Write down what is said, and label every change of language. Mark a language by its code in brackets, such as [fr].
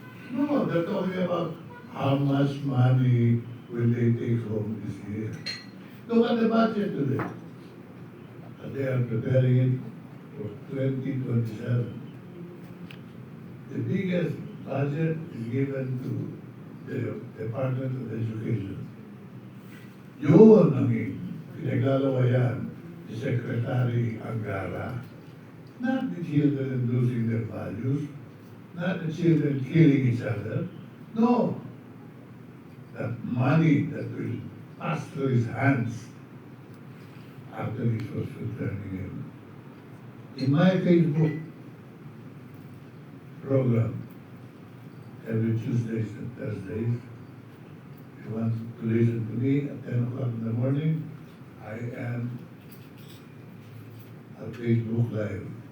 [en] No, they're talking about how much money will they take home this year. Look at the budget today. They are preparing it for 2027. The biggest budget is given to the Department of Education. [tl] Yun ang pinaglalawayan ni Secretary Angara. [en] Not the children losing their values, not the children killing each other. No. That money that will pass through his hands after he was returning him. In my Facebook program, every Tuesdays and Thursdays, if you want to listen to me at 10 o'clock in the morning, I am at Facebook Live.